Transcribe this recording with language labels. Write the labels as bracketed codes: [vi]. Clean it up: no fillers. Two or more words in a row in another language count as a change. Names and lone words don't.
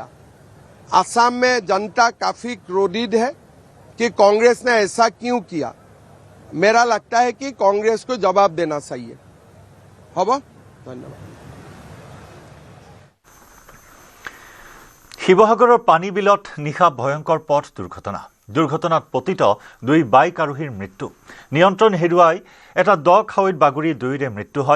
[hi] असम में जनता काफी क्रोधित है कि कांग्रेस ने ऐसा क्यों किया। मेरा लगता है कि कांग्रेस को जवाब देना चाहिए। हब धन्यवाद। [as] শিৱসাগৰৰ পানী বিলত নিশা ভয়ংকৰ পথ দুৰ্ঘটনাত পতিত 2 বাইক আৰোহীৰ মৃত্যু। নিয়ন্ত্ৰণ হেৰুৱাই এটা দ খাৱৈত বাগৰি দুয়োৰে মৃত্যু হয়।